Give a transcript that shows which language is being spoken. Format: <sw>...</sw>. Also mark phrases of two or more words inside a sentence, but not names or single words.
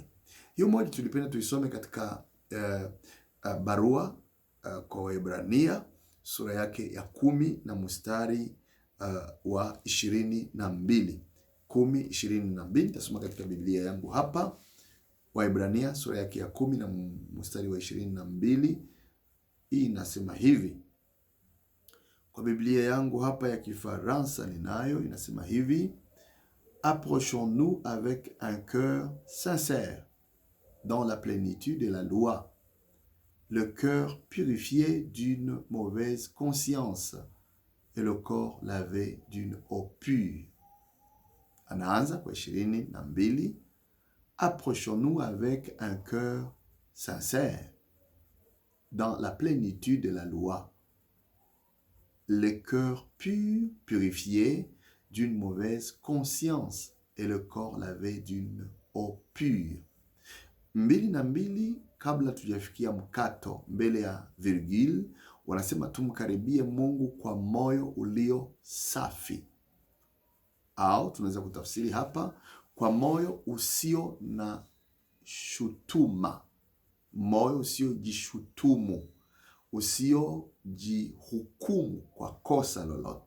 <sw>Hiyo moja tulipenda tuisome katika barua kwa Waebrania sura yake ya 10 na mstari wa 22. 10:22. Tasoma katika Biblia yangu hapa, Waebrania sura yake ya 10 na mstari wa 22. Hii inasema hivi. Kwa Biblia yangu hapa ya Kifaransa ninayo, inasema hivi:</sw> <fr>Approchons-nous avec un cœur sincère dans la plénitude de la loi, le cœur purifié d'une mauvaise conscience et le corps lavé d'une eau pure.</fr> <sw>Anaanza kwa 22.</sw> <fr>Approchons-nous avec un cœur sincère dans la plénitude de la loi, le cœur pur, purifié d'une mauvaise conscience et le corps lavé d'une eau pure. 22,</fr> <sw>kabla tujafikia mkato mbele ya virgule, wanasema tumkaribie Mungu kwa moyo ulio safi, au tunaweza kutafsiri hapa kwa moyo usio na shutuma, moyo usio jishutumu, usiojihukumu kwa kosa lolote.</sw>